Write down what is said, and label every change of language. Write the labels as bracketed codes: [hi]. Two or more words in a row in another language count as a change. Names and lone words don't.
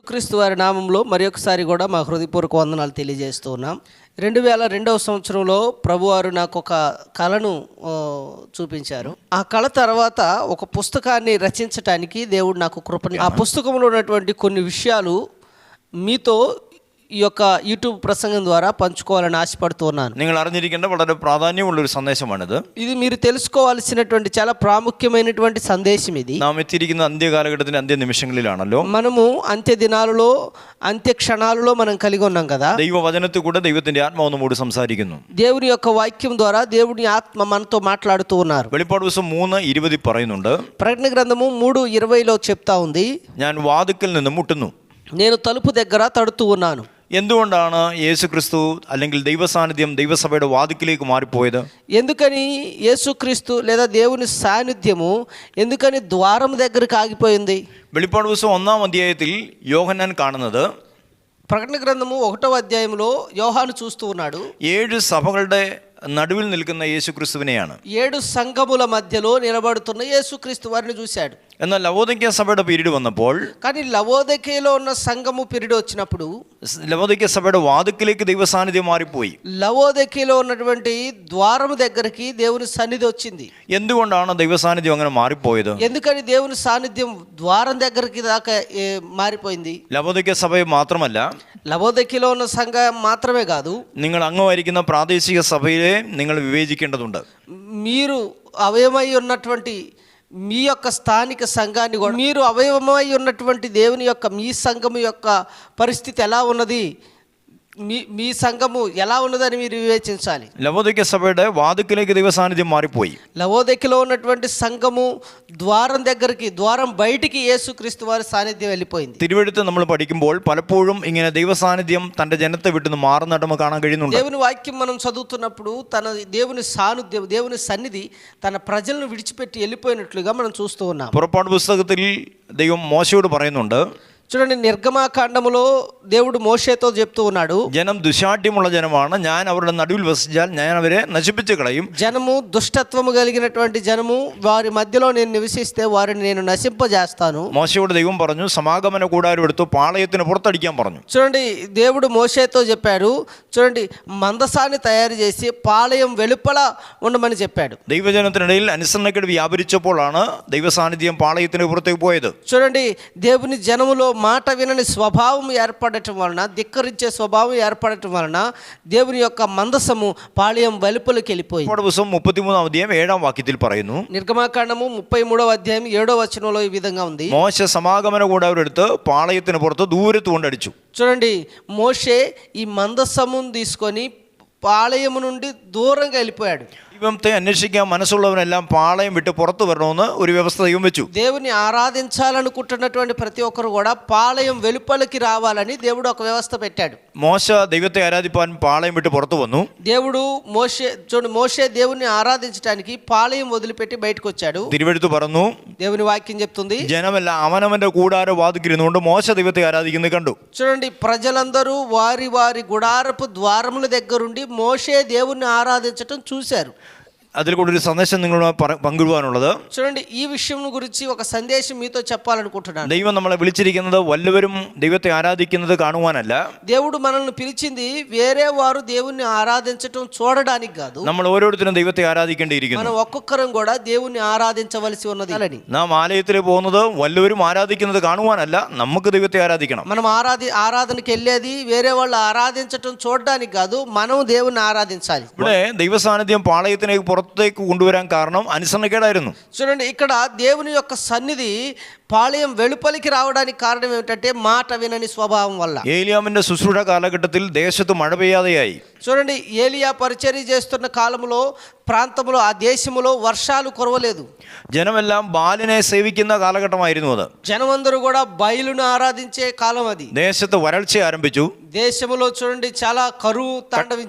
[te] యేసుక్రీస్తు వారి నామంలో మరి ఒకసారి కూడా మా హృదయపూర్వక వందనాలు తెలియజేస్తూ ఉన్నాం. 2002వ సంవత్సరంలో ప్రభువారు నాకు ఒక కళను చూపించారు. ఆ కళ తర్వాత ఒక పుస్తకాన్ని రచించటానికి దేవుడు నాకు కృపని, ఆ పుస్తకంలో ఉన్నటువంటి కొన్ని విషయాలు మీతో ഈ యొక్క [ml] യൂട്യൂബ് പ്രസംഗം [te] ద్వారా పంచుకోవాలని ఆశపడుతూ ఉన్నాను. [ml] നിങ്ങൾ അറിഞ്ഞിരിക്കേണ്ട വളരെ പ്രാധാന്യമുള്ള ഒരു സന്ദേശമാണിത്. [te] ఇది మీరు తెలుసుకోవాల్సినటువంటి చాలా ప్రాముఖ్యమైనటువంటి సందేశం ఇది. [ml] നാം എത്തിയിരിക്കുന്ന അന്ത്യകാലഘട്ടത്തിന്റെ അന്ത്യ നിമിഷങ്ങളിലാണല്ലോ. [te] మనము అంత్య దినాలలో అంత్య క్షణాలలో మనం కలిగి ఉన్నాం కదా. [ml] ദൈവവചനത്തിൽ കൂടെ ദൈവത്തിന്റെ ആത്മാവ് നമ്മോട് സംസാരിക്കുന്നു. [te] దేవుని యొక్క వాక్యం ద్వారా దేవుని ఆత్మ మనతో మాట్లాడుతూ ఉన్నారు. [ml] വെളിപ്പാട് ദിവസം 3:20 പറയുന്നുണ്ട്. [te] ప్రకటన గ్రంథము 3:20లో చెప్తా ఉంది, [ml] ഞാൻ വാതിൽക്കൽ നിന്ന് മുട്ടുന്നു, [te] నేను తలుపు దగ్గర తడుతూ ఉన్నాను. [ml] എന്തുകൊണ്ടാണ് യേശുക്രിസ്തു അല്ലെങ്കിൽ ദൈവസാന്നിധ്യം ദൈവസഭയുടെ വാതിൽക്കിലേക്ക് മാറിപ്പോയത്? [te] ఎందుకని యేసుక్రీస్తు లేదా దేవుని సాన్నిధ్యము ఎందుకని ద్వారం దగ్గరికి ఆగిపోయింది? [ml] വെളിപ്പാട് ദിവസം 1-ാം അധ്യായത്തിൽ യോഹന്നാൻ കാണുന്നത്, [te] ప్రకటన గ్రంథము 1వ అధ్యాయంలో యోహాను చూస్తూ ఉన్నాడు, [ml] 7 సభകളുടെ നടുവിൽ നിൽക്കുന്ന യേശുക്രിസ്തുവിനെയാണ്. [te] 7 సంఘముల మధ్యలో నిలబడుతున్న యేసుక్రీస్తు వారిని చూశాడు. [ml] എന്നാൽ ലവോദിക്ക സഭയുടെ പീരീഡ് വന്നപ്പോൾ, [te] కానీ లవోదికయలో ఉన్న సంఘము పీరియడ్ వచ్చినప్పుడు [ml] ലവോദിക്ക സഭയുടെ വാതിൽക്കിലേക്ക് ദൈവസാന്നിധ്യം മാറിപ്പോയി. [te] లవోదికయలో ఉన్నటువంటి ద్వారము దగ్గరికి దేవుని సన్నిధి వచ్చింది. [ml] എന്തുകൊണ്ടാണ് ദൈവസാന്നിധ്യം അങ്ങനെ മാറിപ്പോയത്? [te] ఎందుకని దేవుని సాన్నిధ్యం ద్వారం దగ్గరికి దాకా మారిపోయింది? [ml] ലവോദിക്ക സഭയെ മാത്രമല്ല, [te] లవోదికయలో ఉన్న సంఘం మాత్రమే కాదు, [ml] നിങ്ങൾ അംഗമായിരിക്കുന്ന പ്രാദേശിക സഭയെ നിങ്ങൾ വിവേചിക്കേണ്ടതുണ്ട്. [te] మీరు అవయవమై ఉన్నటువంటి మీ యొక్క స్థానిక సంఘాన్ని కూడా, మీరు అవయవమై ఉన్నటువంటి దేవుని యొక్క మీ సంఘము యొక్క పరిస్థితి ఎలా ఉన్నది, మీ సంఘము ఎలా ఉన్నదని మీరు వివేచించాలి. [ml] ലവോദിക്ക സഭയുടെ വാതിൽക്കിലേക്ക് ദൈവസാന്നിധ്യം മാറിപ്പോയി. [te] లవోదికలో ఉన్నటువంటి సంఘము ద్వారం దగ్గరికి, ద్వారం బయటికి యేసుక్రీస్తు వారి సాన్నిధ్యం వెళ్ళిపోయింది. [ml] തിരുവെഴുത്ത് നമ്മൾ പഠിക്കുമ്പോൾ പലപ്പോഴും ഇങ്ങനെ ദൈവസാന്നിധ്യം തന്റെ ജനത്തെ വിട്ടുനിന്ന് മാറുന്നതായിട്ട് നമുക്ക് കാണാൻ കഴിയുന്നുണ്ട്. [te] దేవుని వాక్యం మనం చదువుతున్నప్పుడు తన దేవుని సాన్నిధ్యం, దేవుని సన్నిధి తన ప్రజలను విడిచిపెట్టి వెళ్ళిపోయినట్లుగా మనం చూస్తూ ఉన్నాం. [ml] പുറപ്പാട് പുസ്തകത്തിൽ ദൈവം മോശയോട് പറയുന്നുണ്ട്, [te] చూడండి, నిర్గమాకాండములో దేవుడు మోషేతో చెప్తూ ఉన్నాడు, [ml] ജനം ദുശാഠ്യമുള്ള ജനമാണ്, ഞാൻ അവരുടെ നടുവിൽ വസിച്ചാൽ ഞാൻ അവരെ നശിപ്പിച്ചു കളയും. [te] జనము దుష్టత్వము కలిగినటువంటి జనము, వారి మధ్యలో నేను నివసిస్తే వారిని నేను నశింపజేస్తాను. [ml] മോശയോട് ദൈവം പറഞ്ഞു, സമാഗമന കൂടാരം എടുത്തു പാളയത്തിന് പുറത്തടിക്കാൻ പറഞ്ഞു. [te] చూడండి, దేవుడు మోషేతో చెప్పాడు, చూడండి, మందసాన్ని తయారు చేసి పాళయం వెలుపల ఉండమని చెప్పాడు. [ml] ദൈവജനത്തിനിടയിൽ അനുസരണക്കേട് വ്യാപരിച്ചപ്പോഴാണ് ദൈവസാന്നിധ്യം പാളയത്തിന് പുറത്തേക്ക് പോയത്. [te] చూడండి, దేవుని జనములో మాట వినని స్వభావం ఏర్పడటం వలన, ధిక్కరించే స్వభావం ఏర్పడటం వలన దేవుని యొక్క మందసము పాళయం వెలుపలికి వెళ్ళిపోయింది. [ml] 33-ാം അധ്യായം 7-ാം വാക്യത്തിൽ പറയുന്നു, [te] నిర్గమాకాండము 33వ అధ్యాయం 7వ వచనంలో ఈ విధంగా ఉంది, [ml] മോശ സമാഗമന കൂടാരം എടുത്ത് പാളയത്തിന് പുറത്ത് ദൂരത്ത് കൊണ്ടടിച്ചു. [te] చూడండి, మోషే ఈ మందసమును తీసుకొని పాళయము నుండి దూరంగా వెళ్ళిపోయాడు. [ml] ദൈവത്തെ അന്വേഷിക്കാൻ മനസ്സുള്ളവരെല്ലാം പാളയം വിട്ട് പുറത്തു വരണമെന്ന് ഒരു വ്യവസ്ഥ ദൈവം വെച്ചു. [te] దేవుని ఆరాధించాలనుకుంటున్నటువంటి ప్రతి ఒక్కరు కూడా పాళయం వెలుపలికి రావాలని దేవుడు ఒక వ్యవస్థ పెట్టాడు. [ml] മോശ ദൈവത്തെ ആരാധിപ്പാൻ പാളയം വിട്ട് പുറത്തു വന്നു. [te] దేవుడు మోషే దేవుని ఆరాధించడానికి పాళయం వదిలిపెట్టి బయటకు వచ్చాడు. [ml] തിരുവെഴുത്ത് പറഞ്ഞു, [te] దేవుని వాక్యం చెప్తుంది, [ml] ജനമെല്ലാം അവനവന്റെ കൂടാര വാതിക്കിരുന്നുകൊണ്ട് മോശ ദൈവത്തെ ആരാധിക്കുന്നത് കണ്ടു. [te] చూడండి, ప్రజలందరూ వారి వారి గుడారపు ద్వారముల దగ్గరుండి మోషే దేవుణ్ణి ఆరాధించటం చూశారు. [ml] അതിൽ കൂടെ ഒരു സന്ദേശം നിങ്ങളുമായി പങ്കിടുവാനുള്ളത്, [te] చూడండి, ఈ విషయం గురించి ఒక సందేశం మీతో చెప్పాలనుకుంటున్నాను. [ml] ദൈവം നമ്മളെ വിളിച്ചിരിക്കുന്നത് വല്ലവരും ദൈവത്തെ ആരാധിക്കുന്നത് കാണുവാനല്ല. [te] దేవుడు మనల్ని పిలిచింది వేరే వారు దేవుణ్ణి ఆరాధించటం చూడడానికి కాదు. [ml] നമ്മൾ ഓരോരുത്തരും ദൈവത്തെ ആരാധിക്കേണ്ടിയിരിക്കുന്നു. [te] మనం ఒక్కొక్కరం కూడా దేవుణ్ణి ఆరాధించవలసి ఉన్నది. [ml] നാം ആലയത്തിൽ പോകുന്നത് വല്ലവരും ആരാധിക്കുന്നത് കാണുവാനല്ല, നമുക്ക് ദൈവത്തെ ആരാധിക്കണം. [te] మనం ఆరాధనకి వెళ్ళేది వేరే వాళ్ళు ఆరాధించటం చూడడానికి కాదు, మనం దేవుణ్ణి ఆరాధించాలి. [ml] ഇവിടെ ദൈവസാന്നിധ്യം പാളയത്തിലേക്ക് പുറത്തേക്ക് കൊണ്ടുവരാൻ കാരണം അനുസരണക്കേടായിരുന്നു. [te] చూడండి, ఇక్కడ దేవుని యొక్క సన్నిధి పాళయం వెలుపలికి రావడానికి కారణం ఏమిటంటే మాట వినని స్వభావం వల్ల. [ml] ഏലിയാമിന്റെ ശുശ്രൂഷ കാലഘട്ടത്തിൽ ദേശത്ത് മഴ പെയ്യാതെയായി. [te] చూడండి, ఏలియా పరిచర్య చేస్తున్న కాలంలో ప్రాంతంలో, ఆ దేశంలో వర్షాలు కురవలేదు. [ml] ജനമെല്ലാം ബാലിനെ സേവിക്കുന്ന കാലഘട്ടമായിരുന്നു അത്. [te] జనమందరూ కూడా బయలును ఆరాధించే కాలం అది. [ml] ദേശത്ത് വരൾച്ച ആരംഭിച്ചു. [te] దేశంలో చూడండి చాలా కరువు తాండవించింది.